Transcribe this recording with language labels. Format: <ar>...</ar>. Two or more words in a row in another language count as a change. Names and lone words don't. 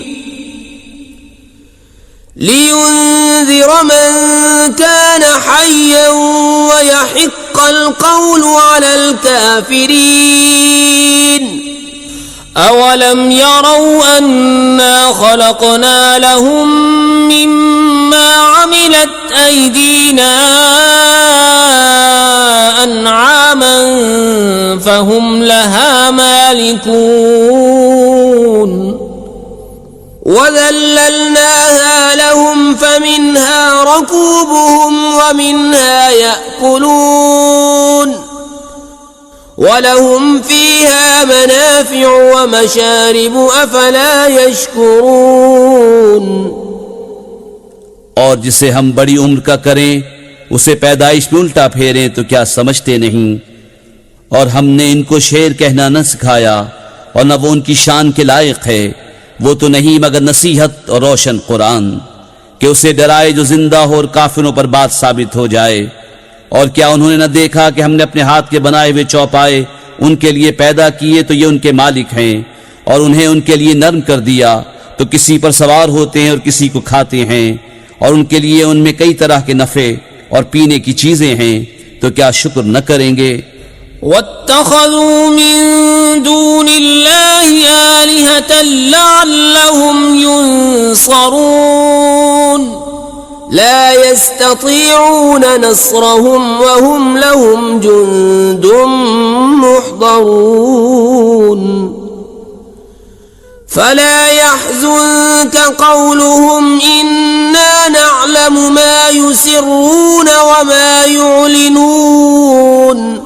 <ar>لينذر من كان حيا ويحق القول على الكافرين أولم يروا أنا خلقنا لهم مما عملت أيدينا أنعاما فهم لها مالكون وذللناها لهم فمنها ركوبهم ومنها يأكلون ولهم فيها منافع ومشارب أفلا يشكرون.</ar> <hi>और जिसे हम बड़ी उम्र का करें उसे पैदाइश में उल्टा फेरें तो क्या समझते नहीं। और हमने इनको शेर कहना न सिखाया और न वो उनकी शान के लायक है। वो तो नहीं मगर नसीहत और रोशन कुरान कि उसे डराए जो जिंदा हो और काफिरों पर बात साबित हो जाए। और क्या उन्होंने न देखा कि हमने अपने हाथ के बनाए हुए चौपाए उनके लिए पैदा किए तो ये उनके मालिक हैं, और उन्हें उनके लिए नर्म कर दिया तो किसी पर सवार होते हैं और किसी को खाते हैं, और उनके लिए उनमें कई तरह के नफे और पीने की चीजें हैं, तो क्या शुक्र न करेंगे।</hi> <ar>واتخذوا من دون الله آلهة لعلهم ينصرون لا يستطيعون نصرهم وهم لهم جند محضرون فلا يحزنك قولهم إنا نعلم ما يسرون وما يعلنون</ar>